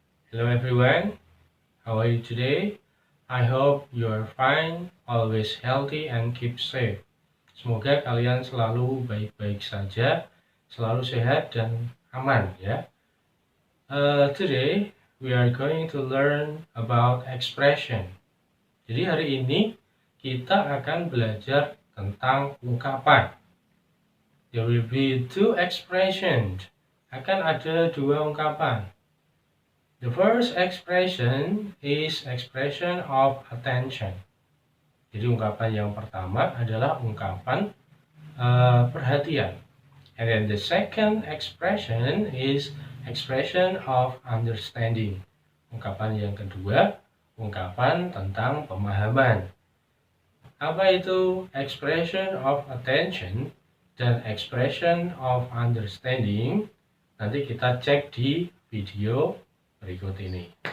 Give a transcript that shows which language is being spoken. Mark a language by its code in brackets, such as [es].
[en] Hello everyone, how are you today? I hope you are fine, always healthy and keep safe. [id] Semoga kalian selalu baik-baik saja, selalu sehat dan aman ya. [en] Today we are going to learn about expression. [id] Jadi hari ini kita akan belajar tentang ungkapan. [en] There will be two expressions. [id] Akan ada dua ungkapan. [en] The first expression is expression of attention. [id] Jadi ungkapan yang pertama adalah ungkapan perhatian. [en] And then the second expression is expression of understanding. [id] Ungkapan yang kedua, ungkapan tentang pemahaman. Apa itu expression of attention dan expression of understanding? Nanti kita cek di video berikut ini.